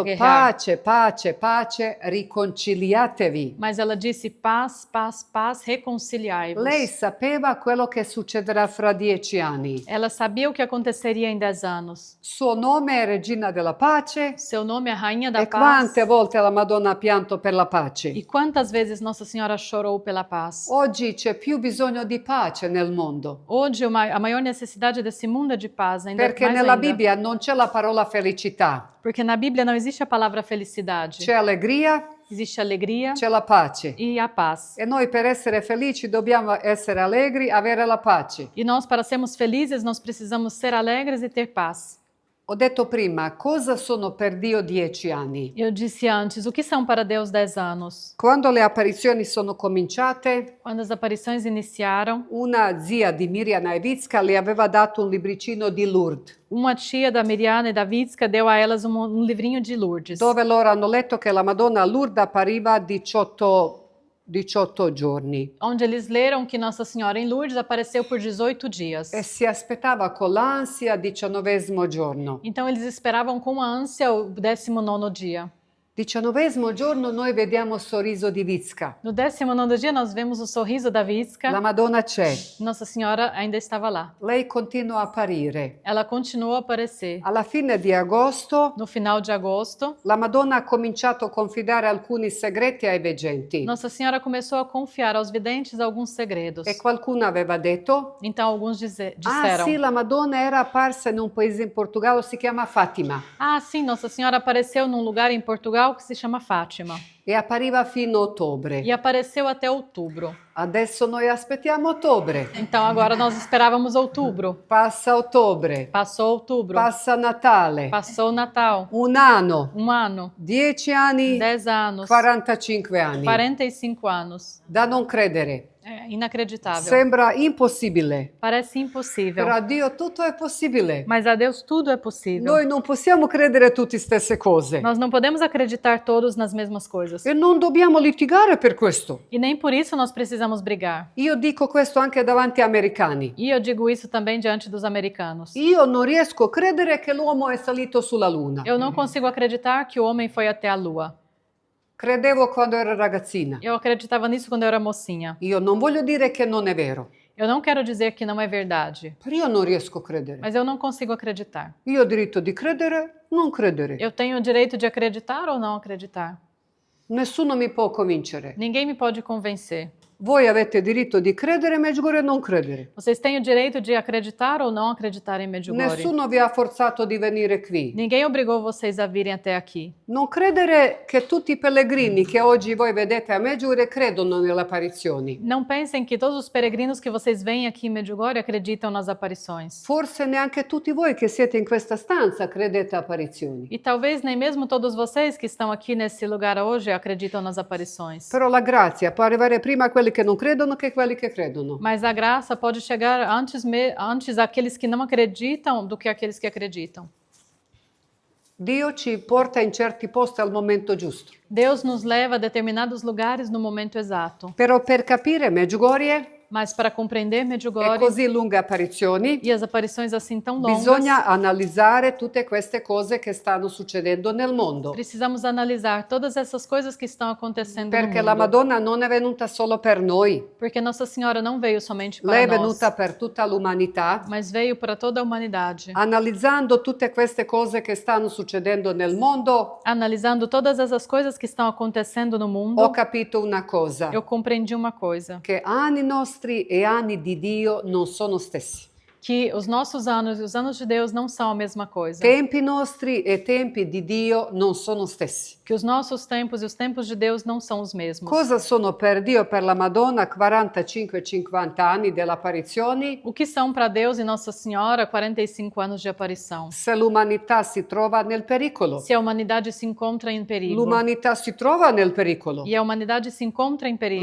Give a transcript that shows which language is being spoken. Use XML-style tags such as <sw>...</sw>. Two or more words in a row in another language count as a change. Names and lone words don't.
<pt>guerrear.</pt> <it>pace, pace, pace, riconciliatevi.</it> <pt>Mas ela disse paz, paz, paz, reconciliai-vos.</pt> <it>Lei sapeva quello che succederà fra 10 anni.</it> <pt>Ela sabia o que aconteceria em 10 anos.</pt> <it>Suo nome è Regina della Pace.</it> <pt>Seu nome é Rainha da</pt> <it>E</it> <pt>Paz.</pt> <it>quante volte la Madonna ha pianto per la pace?</it> <pt>E quantas vezes Nossa Senhora chorou pela paz?</pt> <it>Oggi c'è più bisogno di pace nel mondo,</it> <pt>Hoje a maior necessidade desse mundo é de paz, ainda</pt> <it>perché</it> <pt>mais</pt> <it>nella</it> <pt>ainda.</pt> <it>Bibbia non c'è la parola felicità,</it> <pt>Porque na Bíblia não existe a palavra felicidade.</pt> <it>c'è allegria,</it> <pt>Existe alegria</pt> <it>c'è la pace.</it> <pt>e a paz.</pt> <it>E noi per essere felici dobbiamo essere allegri, avere la pace.</it> <pt>E nós, para sermos felizes, nós precisamos ser alegres e ter paz.</pt> <it>Ho detto prima, cosa sono per Dio 10 anni?</it> <pt>Eu disse antes, o que são para Deus 10 anos?</pt> <it>Quando le apparizioni sono cominciate,</it> <pt>Quando as aparições iniciaram,</pt> <it>una zia di Miriam Iwicka le aveva dato un libricino di Lourdes,</it> <pt>uma tia da Miriana e da Witska deu a elas um livrinho de Lourdes,</pt> <it>dove loro hanno letto che la Madonna a Lourdes appariva 18 giorni</it> <pt>onde eles leram que Nossa Senhora em Lourdes apareceu por 18 dias.</pt> <it>e si aspettava con l'ansia il 19° giorno.</it> <pt>Então eles esperavam com ânsia o 19º dia.</pt> <it>19° giorno noi vediamo il sorriso di Vicka.</it> <pt>No 19º dia nós vemos o sorriso da</pt> <it>La</it> <pt>Vicka.</pt> <it>Madonna c'è.</it> <pt>Nossa Senhora ainda estava lá.</pt> <it>Lei continua a apparire.</it> <pt>Ela continuou a aparecer.</pt> <it>Alla fine di agosto</it> <pt>No final de agosto,</pt> <it>la Madonna ha cominciato a confidare alcuni segreti ai veggenti.</it> <pt>Nossa Senhora começou a confiar aos videntes alguns segredos.</pt> <it>E qualcuno aveva detto:</it> <pt>Então alguns</pt> <it>ah</it> <pt>disseram:</pt> <it>sì, la Madonna era apparsa in un paese in Portogallo, si chiama Fatima.</it> <pt>Ah, sim, Nossa Senhora apareceu num lugar em Portugal que se chama Fátima.</pt> <it>E appariva fino a ottobre.</it> <pt>E apareceu até outubro.</pt> <it>Adesso noi aspettiamo ottobre.</it> <pt>Então agora nós esperávamos outubro.</pt> <it>Passa ottobre.</it> <pt>Passou outubro.</pt> <it>Passa Natale.</it> <pt>Passou o Natal.</pt> <it>Un anno.</it> <pt>Um ano.</pt> <it>10 anni.</it> <pt>10 anos.</pt> <it>45 anni.</it> <pt>45 anos.</pt> <it>Da non credere.</it> <pt>É inacreditável.</pt> <it>Sembra impossibile.</it> <pt>Parece impossível.</pt> <it>Però a Dio tutto è possibile.</it> <pt>Mas a Deus tudo é possível.</pt> <it>Noi non possiamo credere tutte stesse cose.</it> <pt>Nós não podemos acreditar todos nas mesmas coisas.</pt> <it>E non dobbiamo litigare per questo.</it> <pt>E nem por isso nós precisamos brigar.</pt> <it>Io dico questo anche davanti agli americani.</it> <pt>E eu digo isso também diante dos americanos.</pt> <it>Io non riesco a credere che l'uomo è salito sulla Luna.</it> <pt>Eu não consigo acreditar que o homem foi até a Lua.</pt> <it>Credevo quando ero ragazzina.</it> <pt>Eu acreditava nisso quando eu era mocinha.</pt> <it>Io non voglio dire che non è vero,</it> <pt>Eu não quero dizer que não é verdade,</pt> <it>però io non riesco a credere.</it> <pt>mas eu não consigo acreditar.</pt> <it>Io ho diritto di credere, non credere.</it> <pt>Eu tenho o direito de acreditar ou não acreditar.</pt> <it>Nessuno mi può convincere.</it> <pt>Ninguém me pode convencer.</pt> <it>Voi avete diritto di credere Medjugorje e non credere.</it> <pt>Vocês têm o direito de acreditar ou não acreditar em Medjugorje.</pt> <it>Nessuno vi ha forzato di venire qui.</it> <pt>Ninguém obrigou vocês a virem até aqui.</pt> <it>Non credere che tutti i pellegrini che oggi voi vedete a Medjugorje credono nelle apparizioni.</it> <pt>Não pensem que todos os peregrinos que vocês veem aqui em Medjugorje acreditam nas aparições.</pt> <it>Forse neanche tutti voi che siete in questa stanza credete a apparizioni.</it> <pt>E talvez nem mesmo todos vocês que estão aqui nesse lugar hoje acreditam nas aparições.</pt> <it>Però la grazia può arrivare prima a quelli che non credono che a quelli che credono.</it> <pt>Mas a graça pode chegar antes àqueles que não acreditam do que àqueles que acreditam.</pt> <it>Dio ci porta in certi posti al momento giusto.</it> <pt>Deus nos leva a determinados lugares no momento exato.</pt> <it>Però per capire Medjugorje</it> <pt>Mas para compreender</pt> <it>e</it> <pt>Medjugorje</pt> <it>così lunghe apparizioni,</it> <pt>e as aparições assim tão longas,</pt> <it>bisogna analizzare tutte queste cose che stanno succedendo nel mondo.</it> <pt>precisamos analisar todas essas coisas que estão acontecendo no</pt> <it>Perché la</it> <pt>mundo.</pt> <it>Madonna non è venuta solo per noi,</it> <pt>Porque Nossa Senhora não veio somente para</pt> <it>lei è</it> <pt>nós,</pt> <it>venuta per tutta l'umanità.</it> <pt>mas veio para toda a humanidade.</pt> <it>Analizzando tutte queste cose che stanno succedendo nel mondo,</it> <pt>Analisando todas essas coisas que estão acontecendo no mundo,</pt> <it>ho capito una cosa,</it> <pt>eu compreendi uma coisa,</pt> <it>che anni nostri e anni di Dio non sono stessi.</it> <pt>que os nossos anos e os anos de Deus não são a mesma coisa.</pt> <it>Tempi nostri e tempi di Dio non sono stessi.</it> <pt>Que os nossos tempos e os tempos de Deus não são os mesmos.</pt> <it>Cosa sono per Dio e per la Madonna 45 e 50 anni delle apparizioni?</it> <pt>O que são para Deus e Nossa Senhora 45 anos de aparição?</pt> <it>Se l'umanità si trova nel pericolo.</it> <pt>Se a humanidade se encontra em perigo.</pt> <it>L'umanità si trova nel pericolo.</it> <pt>E a humanidade se encontra em perigo.</pt>